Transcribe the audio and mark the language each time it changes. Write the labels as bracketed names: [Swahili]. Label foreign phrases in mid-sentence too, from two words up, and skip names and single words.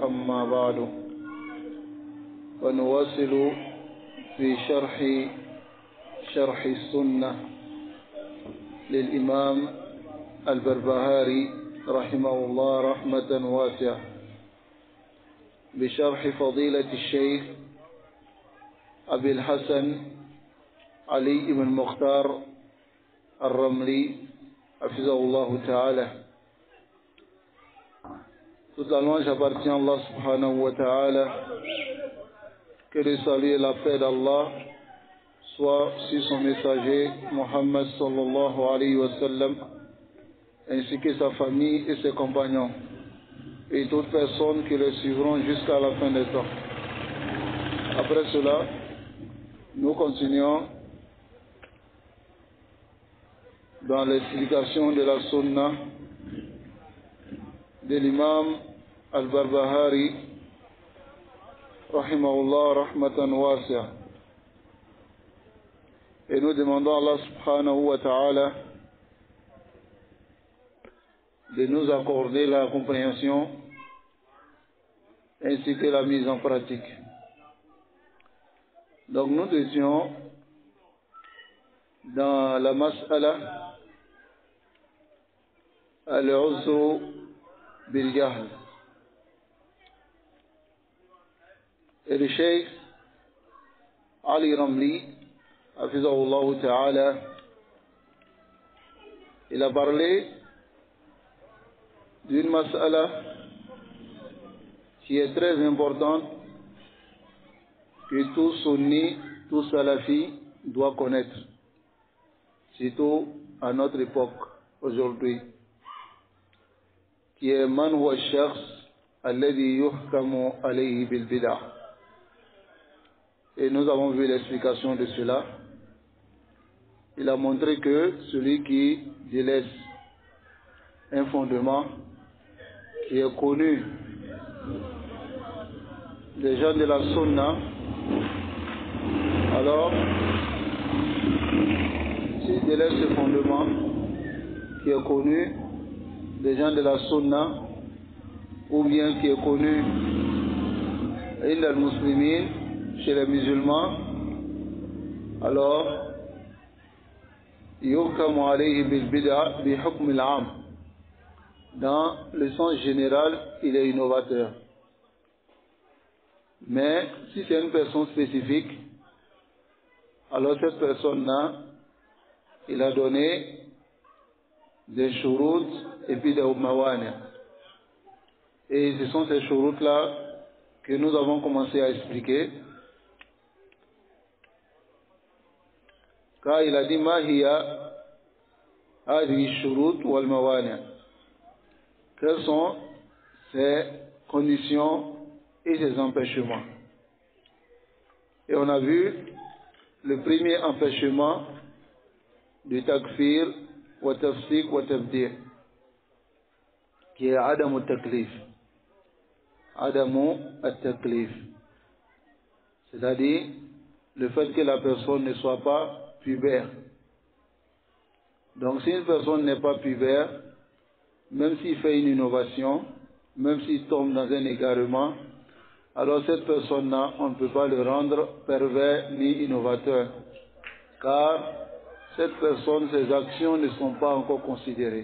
[Arabic] أما بعد، ونواصل في شرح السنة للإمام البربهاري رحمه الله رحمة واسعة بشرح فضيلة الشيخ أبي الحسن علي بن مختار الرملي حفظه الله تعالى. [French] Toute la louange appartient à Allah [Arabic] سبحانه وتعالى. [French] Que le salut et la paix d'Allah soient sur son messager Muhammad [Arabic] صلى الله عليه وسلم, [French] ainsi que sa famille et ses compagnons, et toutes personnes qui le suivront jusqu'à la fin des temps. Après cela, nous continuons dans l'explication de la sunna de l'imam al-Barbahari [Arabic] رحمه الله رحمة واسعة, [French] et nous demandons à Allah [Arabic] سبحانه وتعالى [French] de nous accorder la compréhension ainsi que la mise en pratique. Donc nous étions dans la [Arabic] مسألة العذر بالجهل, [French] et le cheikh Ali Ramli [Arabic] حفظه الله تعالى, [French] il a parlé d'une mas'ala qui est très importante, que tout sunni, tout salafi doit connaître, surtout à notre époque aujourd'hui, qui est [Arabic] من هو الشخص الذي يحكم عليه بالبدعة. [French] Et nous avons vu l'explication de cela. Il a montré que celui qui délaisse un fondement qui est connu des gens de la sunna, alors s'il délaisse ce fondement qui est connu des gens de la sunna, ou bien qui est connu [Arabic] عند المسلمين, [French] chez les musulmans, alors [Arabic] يحكم عليه بالبدعة بحكم العام. [French] Dans le sens général, il est innovateur. Mais si c'est une personne spécifique, alors cette personne-là, il a donné des shurut et puis des mawani. Et ce sont ces shurut-là que nous avons commencé à expliquer. Car il a dit [Arabic] ما هي هذه الشروط والموانع. [French] Quelles sont ces conditions et ces empêchements? Et on a vu le premier empêchement du [Arabic] التكفير والتفسيق والتبديع', [French] qui est [Arabic] عدم التكليف. عدم التكليف, [French] c'est-à-dire le fait que la personne ne soit pas pubère. Donc si une personne n'est pas pubère, même s'il fait une innovation, même s'il tombe dans un égarement, alors cette personne-là, on ne peut pas le rendre pervers ni innovateur, car cette personne, ses actions ne sont pas encore considérées.